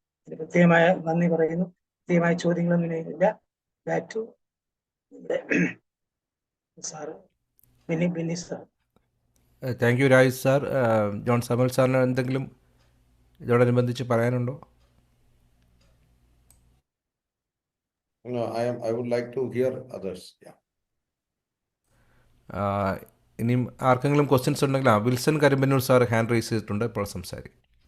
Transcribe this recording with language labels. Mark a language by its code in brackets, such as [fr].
[ml] ഇതിന് പ്രത്യേകമായ നന്ദി പറയുന്നു. പ്രത്യേകമായ ചോദ്യങ്ങളൊന്നും ഇല്ല. Back to sir Binny sir. [en] Thank you Raj sir. [ml] John Samuel സാറിന് എന്തെങ്കിലും ഇതോടനുബന്ധിച്ച് പറയാനുണ്ടോ? [en] No, I would like to hear others. Yeah. [ml] ഇനിയും ആർക്കെങ്കിലും ക്വസ്റ്റ്യൻസ് ഉണ്ടെങ്കിൽ വിൽസൺ കരിമ്പന്നൂർ സാർ ഹാൻഡ് റൈസ് ചെയ്തിട്ടുണ്ട്, ഇപ്പോൾ സംസാരിക്കും.